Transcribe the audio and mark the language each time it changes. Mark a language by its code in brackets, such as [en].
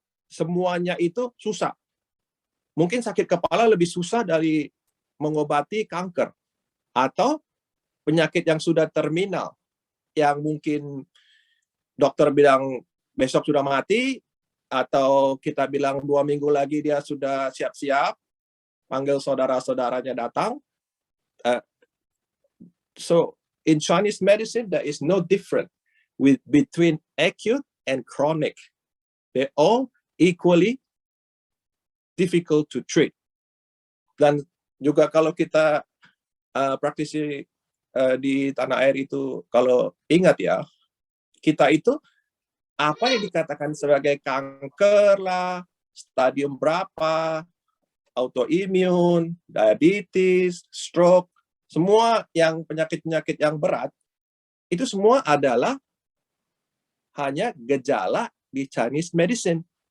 [id] Semuanya itu susah. Mungkin sakit kepala lebih susah dari mengobati kanker atau penyakit yang sudah terminal, yang mungkin dokter bilang besok sudah mati, atau kita bilang 2 minggu lagi dia sudah siap-siap, panggil saudara-saudaranya datang. [en] So in Chinese medicine, there is no difference between acute and chronic. They all equally difficult to treat. [id] Dan juga kalau kita praktisi di tanah air itu, kalau ingat ya, kita itu apa yang dikatakan sebagai kanker lah, stadium berapa, autoimun, diabetes, stroke, semua yang penyakit-penyakit yang berat, itu semua adalah hanya gejala di Chinese medicine.